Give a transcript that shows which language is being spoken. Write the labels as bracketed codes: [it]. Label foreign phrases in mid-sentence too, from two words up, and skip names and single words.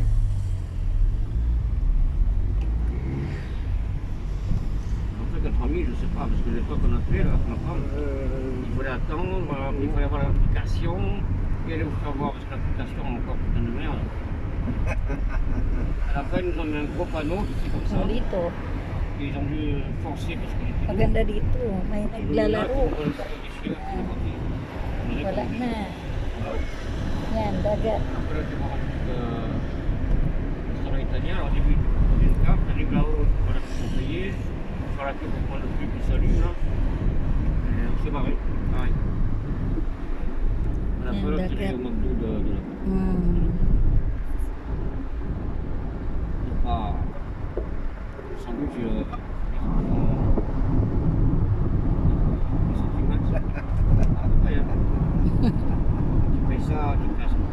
[fr] En fait, fait notre ami, je sais pas, parce que l'époque qu'on a fait, là, avec ma femme, il fallait attendre, il fallait avoir l'application, puis aller vous faire voir, parce que l'application a encore putain de merde. À la fin, ils nous ont mis un gros panneau, ici comme ça, [tl] Dito. [fr] et ils ont dû forcer parce qu'il était [tl] Maganda dito. May naglalaro. Wala na. Yan, dagat. [fr] Après, tu vas au restaurant italien, alors au début, tu prends une carte, tu arrives là-haut, voilà, tu peux payer, tu fais la queue pour prendre le truc qui s'allume, là. Et on s'est barré, pareil. À la fin, là, c'était au McDo de là. Pas sans doute tu payes ça, tu passes.